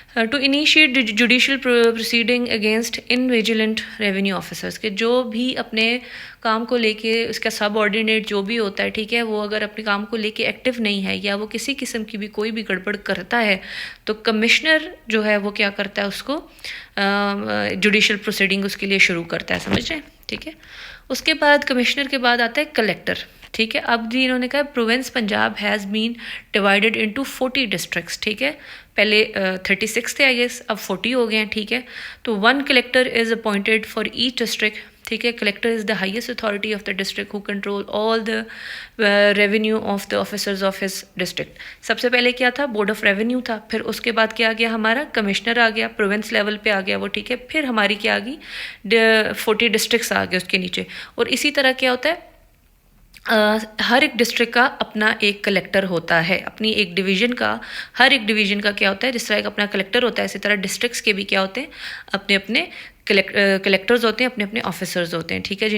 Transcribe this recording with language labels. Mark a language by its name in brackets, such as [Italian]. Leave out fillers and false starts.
[English] to initiate judicial proceeding against an vigilant revenue officers, [Urdu] کہ جو بھی اپنے کام کو لے کے اس کا سب آرڈینیٹ جو بھی ہوتا ہے، ٹھیک ہے، وہ اگر اپنے کام کو لے کے ایکٹیو نہیں ہے یا وہ کسی قسم کی بھی کوئی بھی گڑبڑ کرتا ہے تو کمشنر جو ہے وہ کیا کرتا ہے، اس کو جوڈیشل پروسیڈنگ اس کے لیے شروع کرتا ہے. سمجھ رہے ہیں. ٹھیک ہے. اس کے بعد کمشنر کے بعد آتا ہے کلیکٹر. ٹھیک ہے. اب جی انہوں نے کہا [English] Province Punjab has been divided into 40 districts. [Urdu] ٹھیک ہے. پہلے 36 تھے آئی گیس، اب 40 ہو گئے ہیں. ٹھیک ہے. [English] تو 1 collector is appointed for each district. ٹھیک ہے. Collector is the highest authority of the district who control all the revenue of the officers of his district. [Urdu] سب سے پہلے کیا تھا، بورڈ آف ریونیو تھا. پھر اس کے بعد کیا آ گیا، ہمارا کمشنر آ گیا، پروونس لیول پہ آ گیا وہ. ٹھیک ہے. پھر ہماری کیا آ گئی، 40 ڈسٹرکٹس آ گئے اس کے نیچے. اور اسی طرح کیا ہوتا ہے، ہر ایک ڈسٹرکٹ کا اپنا ایک کلیکٹر ہوتا ہے، اپنی ایک ڈویژن کا، ہر ایک ڈویژن کا کیا ہوتا ہے، جس طرح ایک اپنا کلیکٹر ہوتا ہے، اسی طرح ڈسٹرکٹس کے بھی کیا ہوتے ہیں، اپنے اپنے کلیکٹرز ہوتے ہیں، اپنے اپنے آفیسرز ہوتے ہیں. ٹھیک ہے.